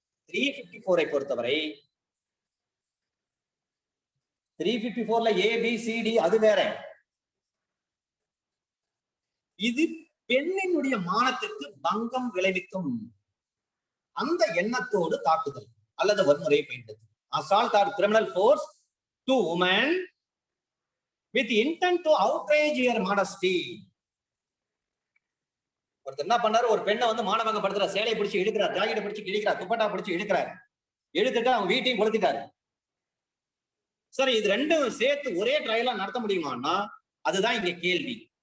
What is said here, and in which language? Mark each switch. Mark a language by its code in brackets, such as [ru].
[ta] 354ஐ பொறுத்தவரை 354ல ABCD அது வேற, இது பெண்ணினுடைய மானத்திற்கு பங்கம் விளைவிக்கும் அந்த எண்ணத்தோடு தாக்குதல் அல்லது வன்முறையை பயன்படுத்தும். [en] assault or criminal force to woman with intent to outrage her modesty. [ta] ஒருத்தர் என்ன பண்ணாரு, ஒரு பெண்ணை வந்து மானபங்கப்படுத்துற, சேலையை பிடிச்சி இழுக்கிறார், ஜாக்கெட்டை பிடிச்சி இழுக்கிறார், துப்பட்டா பிடிச்சி இழுக்கிறார், இழுத்துட்டு அவங்க வீட்டையும் கொளுத்திட்டாரு. சரி, இது ரெண்டும் சேர்த்து ஒரே ட்ரையலா நடத்த முடியுமான்னா அதுதான் இங்க கேள்வி.